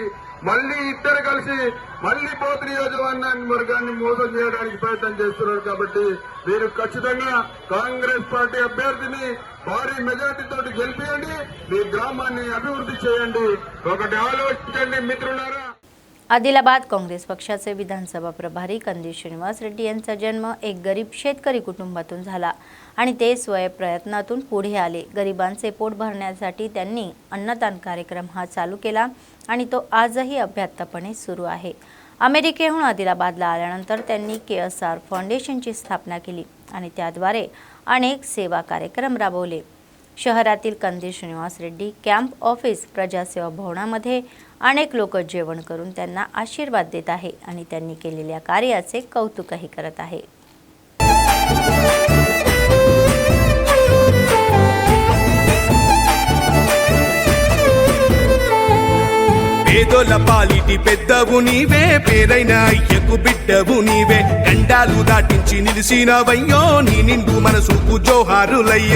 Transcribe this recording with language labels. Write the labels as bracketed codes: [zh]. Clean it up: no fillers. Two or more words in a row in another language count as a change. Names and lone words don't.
[te] మళ్లీ ఇద్దరు కలిసి మళ్లీ బోత్ నియోజకవర్గాన్ని మోసం చేయడానికి ప్రయత్నం చేస్తున్నారు. కాబట్టి మీరు ఖచ్చితంగా కాంగ్రెస్ పార్టీ అభ్యర్థిని భారీ మెజార్టీతోటి గెలిపియండి, మీ గ్రామాన్ని అభివృద్ధి చేయండి. ఒకటి ఆలోచించండి మిత్రులారా. [mr] आदिलाबाद काँग्रेस पक्षाचे विधानसभा प्रभारी कंदी श्रीनिवास रेड्डी यांचा जन्म एक गरीब शेतकरी कुटुंबातून झाला आणि ते स्वयंप्रयत्नातून पुढे आले. गरिबांचे पोट भरण्यासाठी त्यांनी अन्नदान कार्यक्रम हा चालू केला आणि तो आजही अभ्यासपणे सुरू आहे. अमेरिकेहून आदिलाबादला आल्यानंतर त्यांनी KSR फाउंडेशनची स्थापना केली आणि त्याद्वारे अनेक सेवा कार्यक्रम राबवले. शहरातील कंदी श्रीनिवास रेड्डी [en] camp office [mr] प्रजासेवा भवनामध्ये अनेक लोक जेवण करून त्यांना आशीर्वाद देत आहे आणि त्यांनी केलेल्या कार्याचे कौतुकही करत आहे. [te] పేదోల పాలిటి పెద్దవు నీవే, పేరైన అయ్యకు బిడ్డవు నీవే, గండాలు దాటించి నిలిసినవయ్యో, నీ నిండు మనసుకు జోహారులయ్యో.